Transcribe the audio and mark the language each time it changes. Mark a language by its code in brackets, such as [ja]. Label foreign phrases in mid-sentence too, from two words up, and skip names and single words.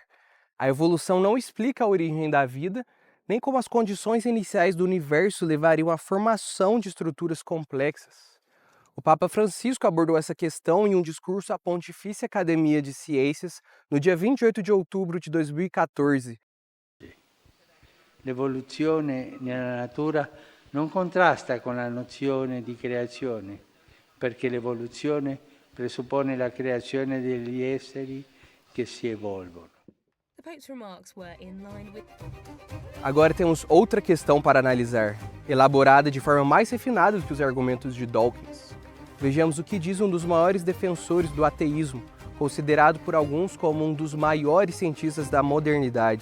[pt] A evolução não explica a origem da vida, nem como as condições iniciais do universo levariam à formação de estruturas complexas. O Papa Francisco abordou essa questão em um discurso à Pontifícia Academia de Ciências no dia 28 de outubro de 2014. [it] L'evoluzione nella natura non contrasta con la nozione di creazione, perché l'evoluzione presuppone la creazione degli esseri che si evolvono. [pt] Agora temos outra questão para analisar, elaborada de forma mais refinada do que os argumentos de Dawkins. Vejamos o que diz um dos maiores defensores do ateísmo, considerado por alguns como um dos maiores cientistas da modernidade.